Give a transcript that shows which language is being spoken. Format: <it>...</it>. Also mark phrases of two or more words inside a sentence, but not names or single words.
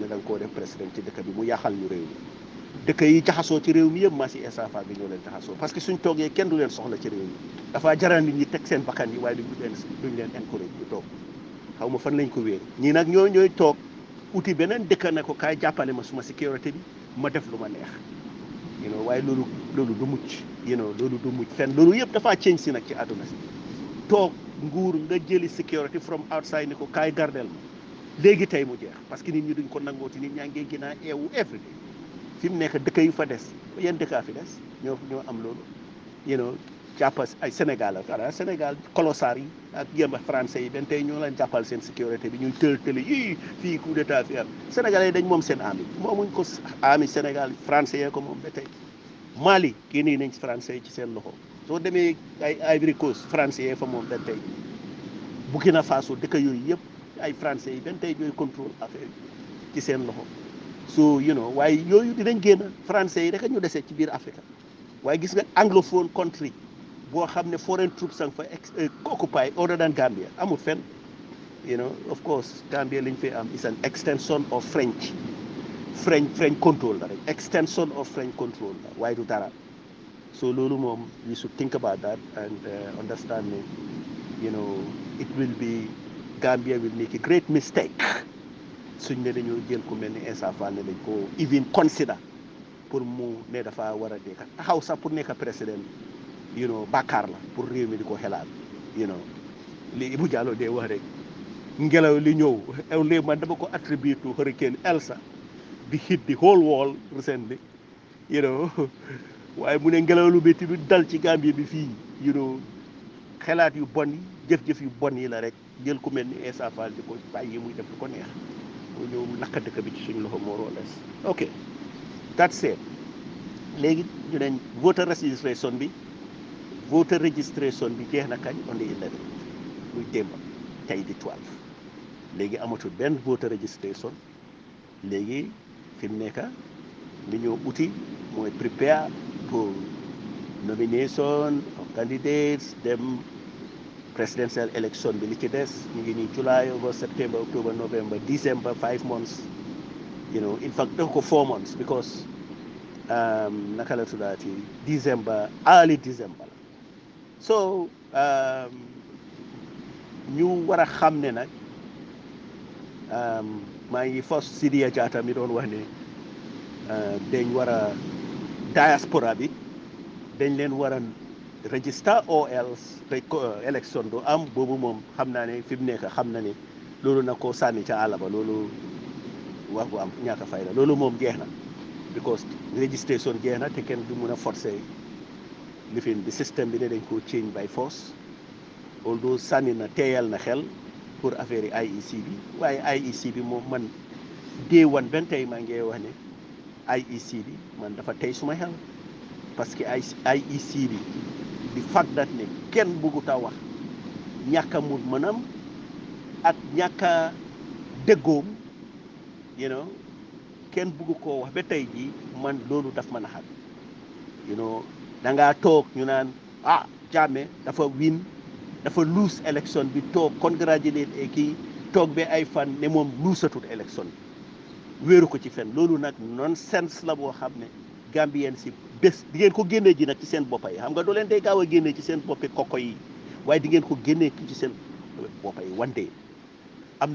<wo>ne da nga koo def président ci dëkk bi mu yàqal ñu réew mi dëkk yi jaxasoo ci réew mi yëpp maa si Essa Faal bi ñoo leen jaxasoo parce que suñ toogee kenn du leen soxla ci réew mi dafaa jaral nit ñi teg seen bakkan yi waaye duñ leen encourage ñu toog xaw ma fan lañ ko wéer ñii nag ñooy toog uti beneen dëkk ne ko kaay jàppale ma suma sécurité bi ma def lu ma neex</wo> <en>you know</en> <wo>waaye loolu du mucc</wo> <en>you know</en> <wo>loolu du mucc fenn loolu yëpp dafaa change si nag ci àdduna si toog nguur nga jëli</wo> <en>security from outside</en> <wo>ni ko kaay gardel ma léegi tey mu jeex parce que nit ñi duñ ko nangooti nit ñaa ngi gën a eewu</wo> <en>every day</en> <wo>fi mu nekk dëkk yu fa des yan dëkkaa fi des ñoo am loolu jàppal ay Sénégal ak Sénégal colossar yi ak yemba français yi benn tey ñoo leen jàppal seen sécurité bi ñuy tël yii fii</wo> <fr>coup d'état</fr> <wo>fi am sénégalais yi dañ moom seen ami moomuñ ko ami Sénégal français yee ko moom ba tey Mali génnee nañ français yi ci seen loxo soo demee ay Ivory Coast français yee fa moom benn tey Burkina Faso dëkk yooyu yëpp ay français yi benn tey ñooy</wo> <fr>contrôle affaire</fr> <wo>ci seen loxo so waaye yooyu dinañ génn français yi rek ñu desee ci biir Afrique waaye gis nga</wo> <en>anglophone country</en> <wo>boo xam ne</wo> <en>foreign troops</en> <wo>sang fa</wo> <en>occupy other than Gambia</en> <wo>amul fenn</wo> <en>of course</en> <wo>Gambia liñ fi am</wo> <en>is an extension of French control</en> <wo>la rek</wo> <en>extension of French control</en> <wo>la waaye du dara so loolu moom</wo> <en>we should think about that and understand</en> <wo>ne</wo> <en>it will be Gambia will make a great mistake</en> <wo>suñ ne dañoo jël ku mel ni Essa Faal ne dañ ko even consider pour mu ne dafa war a nekk taxaw sax pour nekk président bàkkaar la pour réew mi di ko xelaat li Ibu Jallow dee wax rek ngelaw li ñëw léegi man dama ko attribué</wo> <en>to hurricane Elsa</en> <wo>bi</wo> <en>hit the whole world recently</en> <wo>waaye mu ne ngelaw lu métti bi dal ci Gambie bi fii xelaat yu bon yi jëf-jëf yu bon yi la rek jël ku mel ni Essa Faal di ko bàyyi muy def lu ko neex mu ñëw lakk dëkk bi ci suñu loxo moo rooles</wo> <en>ok that's it</en> <wo>léegi ñu ne</wo> <en>voter registration</en> <wo>bi jeex na kañ</wo> <en>on the 11</en> <wo>muy démb tey di 12 léegi amatul benn</wo> <en>voter registration</en> <wo>léegi fi mu nekk li ñoo uti mooy prepare pour</wo> <en>nomination of candidates</en> <wo>dem</wo> <en>presidential election</en> <wo>bi li ci des ñu ngi nii</wo> <en>July August September October November December 5 months in fact</en> <wo>def ko 4 months because naka la tuddaati</wo> <en>early December</en> <wo>la so ñu war a xam ne nag maa ngi first Sidia Jatta mi doon wax ne dañ war a diaspora bi dañ leen war a register</wo> <en>or else</en> <wo>élection du am boobu moom xam naa ne fi mu nekk xam na ne loolu na ko sànni ca àll ba loolu wax bu am ñàkk a fayda loolu moom jeex na because registration jeex na te kenn du mun a forcer lifin bi système bi ne dañ koo change</wo> <en>by force</en> <wo>although sànni na teeyal na xel pour affaire yi IEC bi waaye IEC bi moom man</wo> <en>day one</en> <wo>benn tey maa ngi wax ne IEC bi man dafa tey suma xel parce que IEC bi di</wo> <en>fact that</en> <wo>ne kenn bëggut a wax ñàkk a mut mënam ak ñàkk a déggoom kenn bëggu koo wax ba tey jii man loolu daf mën a xam da ngaa toog ñu naan Jammeh dafa win dafa lose élection bi toog congratulate kii toog ba ay fan ne moom luusatul élection bi wéeru ko ci fen loolu nag nonsense la boo xam ne Gambien si bés di ngeen ko génnee ji nag ci seen boppa yi xam nga doo leen day gaaw a génnee ci seen boppi koko yi waaye di ngeen ko génnee ci seen boppa yi</wo> <en>one day</en> <wo>am</wo>